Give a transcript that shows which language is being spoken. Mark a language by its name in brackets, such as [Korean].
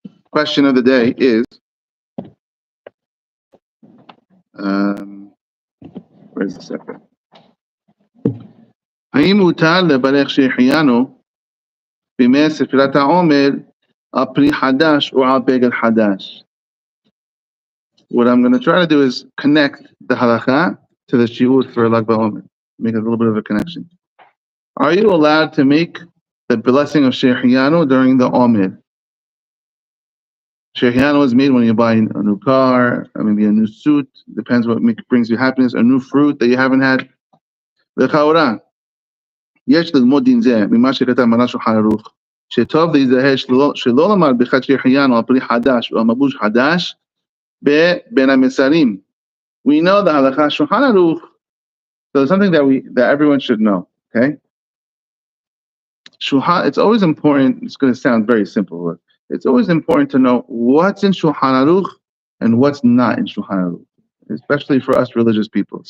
[English] Question of the day is, where's the second? [Hebrew] האם מותר לברך שהחיינו בימי ספירת העומר על פרי חדש או על בגד חדש? [English] What I'm going to try to do is connect the halakha to the shiur for Lag BaOmer. Make a little bit of a connection. Are you allowed to make the blessing of shehechiyanu during the omer? Shehechiyanu is made when you buy a new car, or maybe a new suit, depends what brings you happiness, a new fruit that you haven't had. [Hebrew] לכאורה, יש ללמוד דין זה ממה שכתב מרן שולחן ערוך, שטוב להיזהר שלא לומר ברכת shehechiyanu על פרי חדש או על מבוש חדש בין המסרים. [English] We know the halakha Shulchan Aruch, so it's something that everyone should know, okay? It's always important, it's going to sound very simple, but it's always important to know what's in Shulchan Aruch and what's not in Shulchan Aruch, especially for us religious people.